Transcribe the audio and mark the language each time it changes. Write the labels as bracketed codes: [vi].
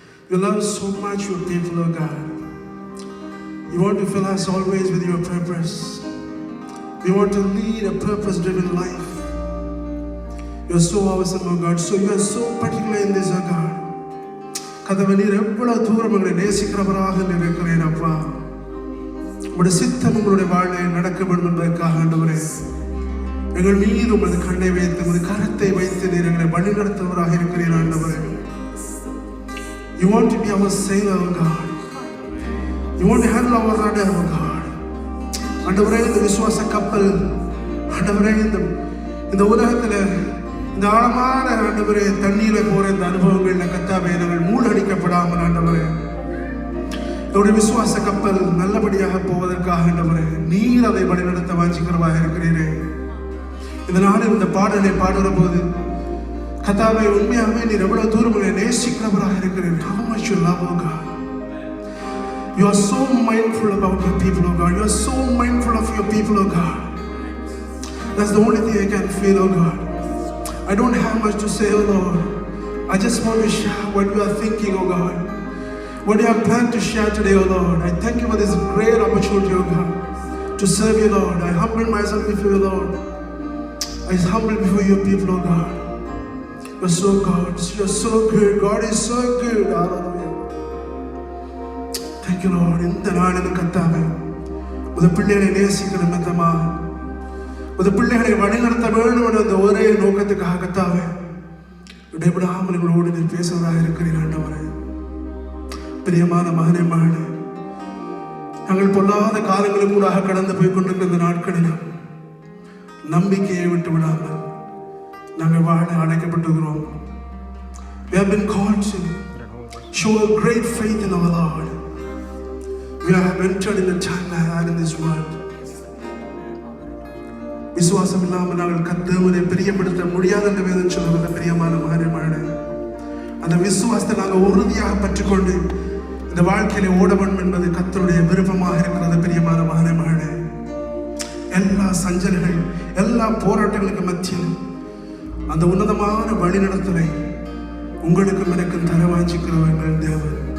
[en] You love so much your people, oh God. You want to fill us always with your purpose. We want to lead a purpose-driven life. You are so awesome, oh God. So you are so particular in this, oh God. [ta] கதவை நீர் எவ்வளவு தூரம் எங்களை நேசிக்கிறவராக இருக்கிறேன் அப்பா. உங்களுடைய சித்தம் உங்களுடைய வாழ்வை நடக்க வேண்டும் என்பதற்காக ஆண்டவரே எங்கள் மீது உமது கண்ணை வைத்து உமது கரத்தை வைத்து நீர் எங்களை வழி நடத்துவராக இருக்கிறீர் ஆண்டவரே. [en] You want to be our sailor, oh God. You want to handle our rudder, oh God. [ta] ஆண்டவரே, இந்த விசுவாச கப்பல் ஆண்டவரே இந்த உலகத்தில் இந்த ஆழமான ஆண்டவரே தண்ணீர போற இந்த அனுபவங்கள்ல கர்த்தாவே நாங்கள் மூழ்கடிக்கப்படாமல் ஆண்டவரே என்னுடைய விசுவாச கப்பல் நல்லபடியாக போவதற்காக ஆண்டவரே நீர் அதை வழிநடத்த வாஞ்சிக்கிறவராக இருக்கிறீரே. இந்த நாளில் இந்த பாடலை பாடுற போது கர்த்தாவே உண்மையாகவே நீர் எவ்வளவு தூரம் உங்களை நேசிக்கிறவராக இருக்கிறீர். [en] How much you love, oh God. You are so mindful about your people, oh God. You are so mindful of your people, oh God. That's the only thing I can feel, oh God. I don't have much to say, oh Lord. I just want to share what you are thinking, oh God. What you have planned to share today, oh Lord. I thank you for this great opportunity, oh God, to serve you, Lord. I humble myself before you, Lord. I humble before your people, oh God. You're so good. You're so good. God is so good. Hallelujah. Thank you, Lord. [ta] இந்த நாளில் கர்த்தாவே உமது பிள்ளைகளை நேசிக்கிற நிமித்தமா உமது பிள்ளைகளை வழிநடத்த வேண்டும் என்ற அந்த ஒரே நோக்கத்துக்காக கர்த்தாவே இடைவிடாமல் எங்களோடு நீர் பேசுவதாக இருக்கிறீர் ஆண்டவரே. பிரியமான மகனே மகளே, நாங்கள் பொல்லாத காலங்களுக்கு கூட கடந்து போய் கொண்டிருக்கிற இந்த நாட்களிலும் நம்பிக்கையை விட்டு விடாமல் நாங்கள் வாழ அழைக்கப்பட்டிருக்கிறோம். [en] We have been called to show a great faith in our Lord. We we have entered in a time like that in this world. [ta] விசுவாசம் இல்லாமல் நாங்கள் கர்த்தரை பிரியப்படுத்த முடியாத என்ற வேதம் சொல்லுகிற பிரியமான மகனே, அந்த விசுவாசத்தை நாங்கள் உறுதியாக பற்றிக்கொண்டு இந்த வாழ்க்கையில ஓட வேண்டும் என்பது கர்த்தருடைய விருப்பமாக இருக்கிறது. பிரியமான மகனே, எல்லா சஞ்சல்கள் எல்லா போராட்டங்களுக்கு மத்தியில் அந்த உன்னதமான வழிநடத்தலை உங்களுக்கும் எனக்கும் தர வாஞ்சிக்கிறவர்கள் தேவன்.